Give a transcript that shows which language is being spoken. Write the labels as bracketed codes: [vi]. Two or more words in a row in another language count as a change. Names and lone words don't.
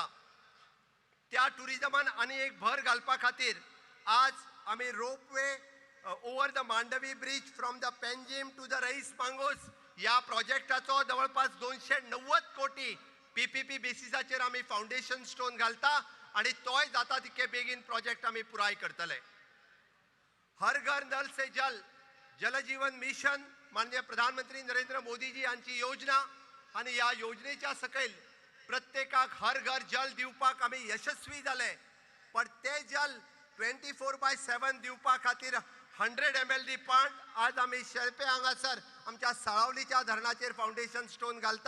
[kok] त्या टुरिजमान आनी एक भर घालपा खातीर आज आमी [en] ropeway over the Mandovi bridge from the Panjim to the Reis Magos [kok] या प्रोजेक्टाचो जवळपास 290 कोटी PPP बेसिसाचेर आमी [en] foundation stone [kok] घालता आणि तोय जाता तितके बेगीन प्रोजेक्ट आमी पुराय करतले. हर घर नल से जल जल जीवन मिशन माननीय प्रधानमंत्री नरेंद्र मोदीजी यांची योजना आणि या योजनेच्या सकयल प्रत्येकाक हर घर जल दिवपाक आमी यशस्वी जाले. पण ते जल 24/7 दिवपा खातीर 100 ml पण आज आमी शेळपे हांगासर आमच्या साळावलीच्या धरणाचेर [en] foundation stone [kok] घालता.